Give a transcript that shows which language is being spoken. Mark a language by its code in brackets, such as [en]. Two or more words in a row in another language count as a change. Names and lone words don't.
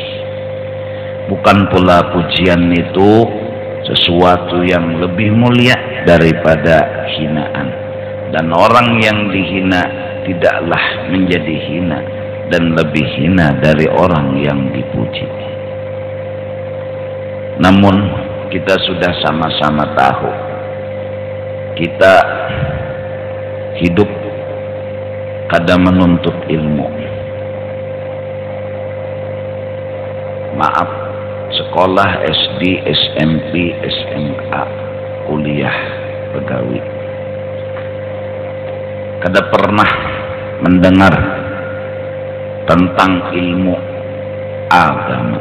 [id] Bukan pula pujian itu sesuatu yang lebih mulia daripada hinaan. Dan orang yang dihina tidaklah menjadi hina dan lebih hina dari orang yang dipuji. Namun kita sudah sama-sama tahu, kita hidup kada menuntut ilmu. Maaf, sekolah SD, SMP, SMA, kuliah, pegawai, kada pernah mendengar tentang ilmu agama.